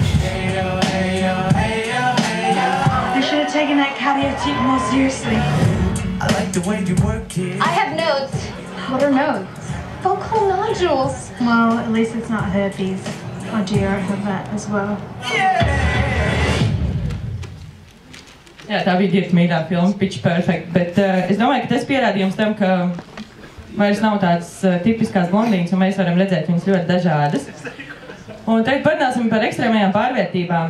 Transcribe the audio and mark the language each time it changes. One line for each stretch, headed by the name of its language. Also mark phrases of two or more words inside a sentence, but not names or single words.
English: I should have taken that cardio tip more seriously. I like the way you work it. I have notes. What are notes? Vocal nodules. Well, at least it's not herpes. Oh dear, I have that as well.
Latvian: Jā, tā bija Girta mīļā filma, Pitch Perfect, bet es domāju, ka tas pierādījums tam, ka vairs nav tādas tipiskās blondīnas, un mēs varam redzēt viņas ļoti dažādas. Un tagad parunāsim par ekstrēmajām pārvērtībām.